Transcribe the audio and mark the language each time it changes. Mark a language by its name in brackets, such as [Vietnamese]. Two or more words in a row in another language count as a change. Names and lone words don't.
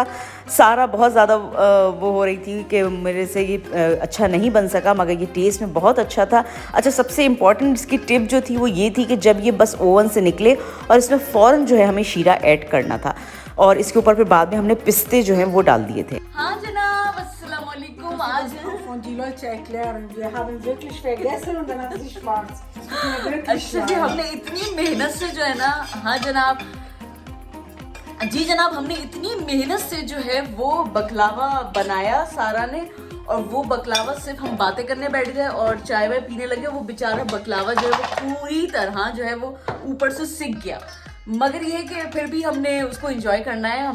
[Urdu] سارا بہت زیادہ وہ ہو رہی تھی کہ میرے سے یہ اچھا نہیں بن سکا، مگر یہ ٹیسٹ میں بہت اچھا تھا. اچھا، سب سے امپورٹنٹ اس کی ٹپ جو تھی وہ یہ تھی کہ جب یہ بس اوون سے نکلے اور اس میں فوراً جو ہے ہمیں شیرہ ایڈ کرنا تھا اور اس کے اوپر پھر بعد میں ہم نے پستے جو ہیں وہ ڈال دیے تھے. ہاں جناب, [Arabic] السلام علیکم. [Urdu] आज [German] Und die Leute erklären, wir haben wirklich vergessen und dann hat sie schwarz. [Urdu] اچھا جی، ہم نے اتنی محنت سے جو ہے نا، ہاں جناب، جی جناب، ہم نے اتنی محنت سے جو ہے وہ بکلاوا بنایا سارا نے، اور وہ بکلاوا صرف ہم باتیں کرنے بیٹھ گئے اور چائے وائے پینے لگے. وہ بے چارہ بکلاوا جو ہے وہ پوری طرح جو ہے وہ اوپر سے سک گیا، مگر یہ کہ پھر بھی ہم نے اس کو انجوائے کرنا ہے.